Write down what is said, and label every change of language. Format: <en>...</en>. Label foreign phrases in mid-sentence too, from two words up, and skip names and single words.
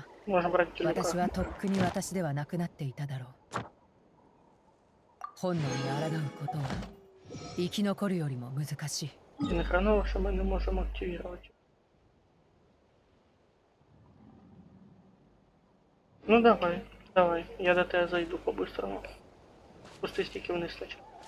<ru>Можно брать телека.</ru> <ja>私はとっくに私ではなくなっていただろう本能に抗うことは生き残るよりも難しい</ja> <ru>И на хреново, что мы не можем активировать. Ну давай, давай, я до тебя зайду по-быстрому. Пусти стики вниз сначала.</ru>